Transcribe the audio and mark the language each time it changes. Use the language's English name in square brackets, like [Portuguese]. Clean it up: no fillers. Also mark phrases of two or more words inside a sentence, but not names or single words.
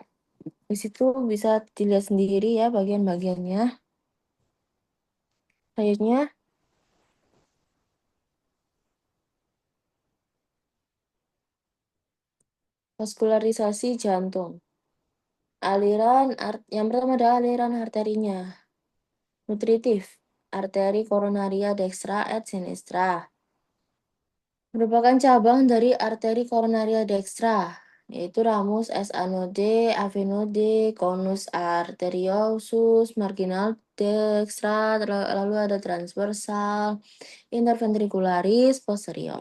[Indonesian] Di situ bisa dilihat sendiri ya bagian-bagiannya. Selanjutnya, vaskularisasi jantung. Yang pertama ada aliran arterinya. Nutritif, arteri koronaria dextra et sinistra. Merupakan cabang dari arteri koronaria dextra, yaitu ramus SA node, AV node, [Latin] conus arteriosus, [Indonesian] marginal dextra, lalu ada transversal, [Latin] interventricularis posterior.